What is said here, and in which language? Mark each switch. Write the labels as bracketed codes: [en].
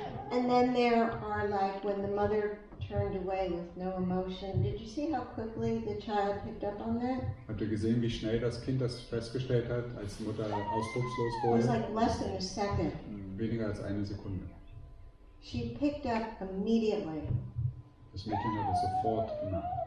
[en] and then there are like when the mother turned away with no emotion. Did you see how quickly the child picked up on that? [de] Habt ihr gesehen, wie schnell das Kind das festgestellt hat, als die Mutter ausdruckslos [en] It was [de] wurde? [en] like less than a second. [de] Weniger als eine Sekunde. [en] She picked up immediately. [de] Das Mädchen hat es sofort gemacht.